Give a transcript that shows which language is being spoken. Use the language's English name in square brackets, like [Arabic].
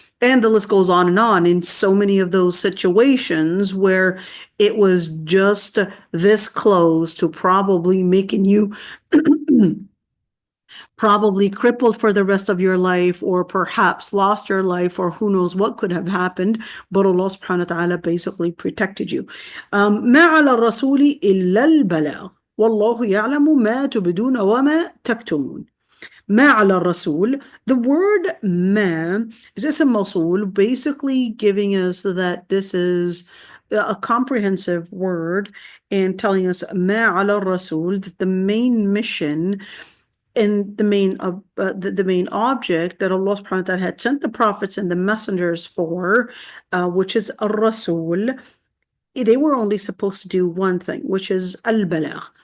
[English] And the list goes on in so many of those situations where it was just this close to probably making you probably crippled for the rest of your life, or perhaps lost your life, or who knows what could have happened, but Allah subhanahu wa ta'ala basically protected you. [Arabic] ما على الرسول إلا البلاغ والله يعلم ما تبدون وما تكتمون. ما على الرسول, [English] the word ما is [Arabic] اسم موصول, [English] basically giving us that this is a comprehensive word and telling us ما على الرسول, that the main mission and the main object that Allah subhanahu wa ta'ala had sent the prophets and the messengers for, which is al-Rasul, they were only supposed to do one thing, which is al-Balagh.